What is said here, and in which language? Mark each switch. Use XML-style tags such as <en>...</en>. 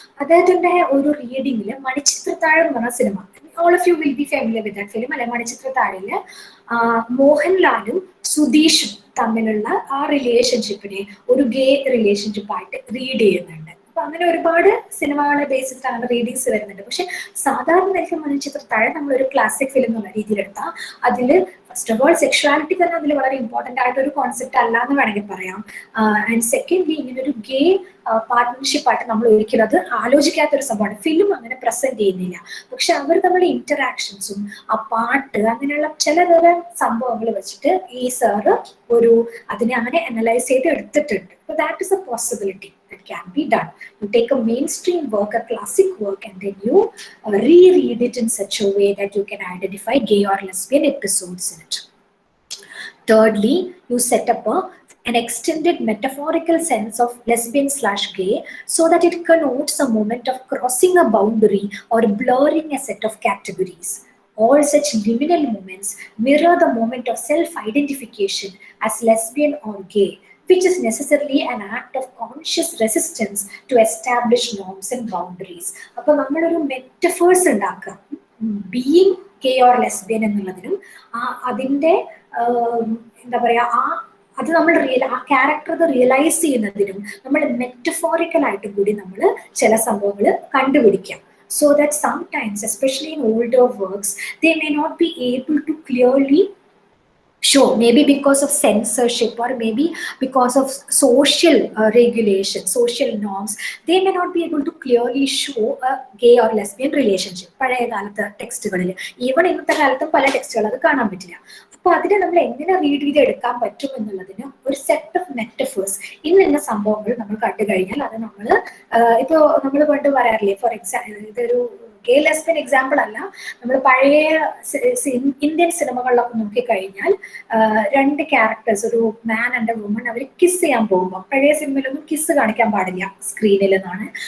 <ml>അദ്ദേഹത്തിന്റെ ഒരു റീഡിങ്ങില് മണിച്ചിത്രത്താഴ് എന്ന് പറഞ്ഞ cinema,</ml> <en>all of you will be familiar with that film,</en> <ml>അല്ലെ? മണിച്ചിത്രത്താഴില് മോഹൻലാലും സുധീഷും തമ്മിലുള്ള ആ റിലേഷൻഷിപ്പിനെ ഒരു ഗേ റിലേഷൻഷിപ്പായിട്ട് റീഡ് ചെയ്യുന്നുണ്ട്. അപ്പൊ അങ്ങനെ ഒരുപാട് സിനിമകളെ ബേസിൽ അങ്ങനെ റീഡിങ്സ് വരുന്നുണ്ട്. പക്ഷെ സാധാരണ മണിച്ചിത്രത്താഴ് നമ്മളൊരു ക്ലാസിക് ഫിലിം എന്നുള്ള രീതിയിലെടുത്താൽ അതിൽ ഫസ്റ്റ് ഓഫ് ഓൾ സെക്ഷുവാലിറ്റി തന്നെ അതിൽ വളരെ ഇമ്പോർട്ടൻ്റ് ആയിട്ട് ഒരു കോൺസെപ്റ്റ് അല്ല എന്ന് വേണമെങ്കിൽ പറയാം. ആൻഡ് സെക്കൻഡ്ലി, ഇങ്ങനെ ഒരു ഗേ പാർട്ട്ണർഷിപ്പായിട്ട് നമ്മൾ ഒരിക്കലും അത് ആലോചിക്കാത്തൊരു സംഭവമാണ്. ഫിലിം അങ്ങനെ പ്രസന്റ് ചെയ്യുന്നില്ല, പക്ഷെ അവർ തമ്മിലുള്ള ഇന്ററാക്ഷൻസും ആ പാട്ട് അങ്ങനെയുള്ള ചിലതരം സംഭവങ്ങൾ വെച്ചിട്ട് ഈ സാറ് അതിനെ അങ്ങനെ അനലൈസ് ചെയ്ത് എടുത്തിട്ടുണ്ട്.</ml> <en>So that is a possibility that can be done. You take a mainstream work, a classic work, and then you reread it in such a way that you can identify gay or lesbian episodes in it. Thirdly, you set up an extended metaphorical sense of lesbian/gay so that it connotes a moment of crossing a boundary or blurring a set of categories. All such liminal moments mirror the moment of self-identification as lesbian or gay, which is necessarily an act of conscious resistance to establish norms and boundaries.</en> <ml>അപ്പോൾ നമ്മളൊരു metaphors ഉണ്ടാക്കുക,</ml> <en>being gay or lesbian</en> <ml>എന്നുള്ളതിനും അതിൻ്റെ എന്താ പറയുക, അത് നമ്മൾ ആ character അത് റിയലൈസ് ചെയ്യുന്നതിനും നമ്മൾ മെറ്റഫോറിക്കലായിട്ടും കൂടി നമ്മൾ ചില സംഭവങ്ങൾ കണ്ടുപിടിക്കാം.</ml> <en>So that sometimes, especially in older works, they may not be able to clearly show, maybe because of censorship or maybe because of social regulation, social norms, they may not be able to clearly show a gay or lesbian relationship.</en> <ml>പഴയ കാലത്തെ ടെക്സ്റ്റുകളിൽ, even ഇന്നത്തെ കാലത്തും പല ടെക്സ്റ്റുകൾ അത് കാണാൻ പറ്റില്ല. അപ്പൊ അതിനെ നമ്മൾ എങ്ങനെ റീഡ് ചെയ്ത് എടുക്കാൻ പറ്റും എന്നുള്ളതിന് ഒരു സെറ്റ് ഓഫ് മെറ്റഫേഴ്സ്, ഇന്ന സംഭവങ്ങൾ നമ്മൾ കണ്ടു കഴിഞ്ഞാൽ അത് നമ്മൾ ഇപ്പോ നമ്മൾ പണ്ട് പറയാറില്ലേ, ഫോർ എക്സാമ്പിൾ ഇതൊരു ഗേ ലെസ്ബിയൻ എക്സാമ്പിൾ അല്ല, നമ്മൾ പഴയ ഇന്ത്യൻ സിനിമകളിലൊക്കെ നോക്കിക്കഴിഞ്ഞാൽ രണ്ട് ക്യാരക്ടേഴ്സ്, ഒരു</ml> <en>man and a woman,</en> <ml>our kiss ചെയ്യാൻ പോകുമ്പോൾ പഴയ സിനിമയിലൊന്നും കിസ് കാണിക്കാൻ പാടില്ല സ്ക്രീനിൽ എന്നാണ്.</ml>